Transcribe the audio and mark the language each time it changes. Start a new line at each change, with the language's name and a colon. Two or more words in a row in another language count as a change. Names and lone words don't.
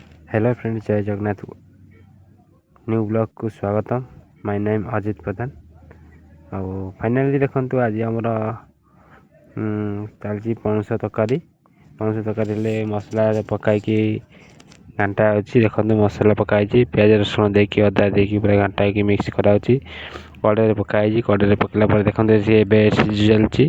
English: hello friend,
Hindi: जय जगन्नाथ।
English: new blog
Hindi: को स्वागतम।
English: my name अजित प्रधान।
Odia: ଆଉ ଫାଇନାଲି ଦେଖନ୍ତୁ ଆଜି ଆମର ଚାଲିଛି ପଣସ ତରକାରୀ। ପଣସ ତରକାରୀ ହେଲେ ମସଲାରେ ପକାଇକି ଘାଣ୍ଟା ଅଛି। ଦେଖନ୍ତୁ ମସଲା ପକାଇଛି, ପିଆଜ ରସୁଣ ଦେଇକି ଅଦା ଦେଇକି ପୁରା ଘାଣ୍ଟା ହେଇକି ମିକ୍ସ କରାହେଉଛି। କଡ଼େଇରେ ପକାଇଛି, କଡ଼େଇରେ ପକାଇଲା ପରେ ଦେଖନ୍ତୁ ସିଏ ଏବେ ସିଝି ଚାଲିଛି।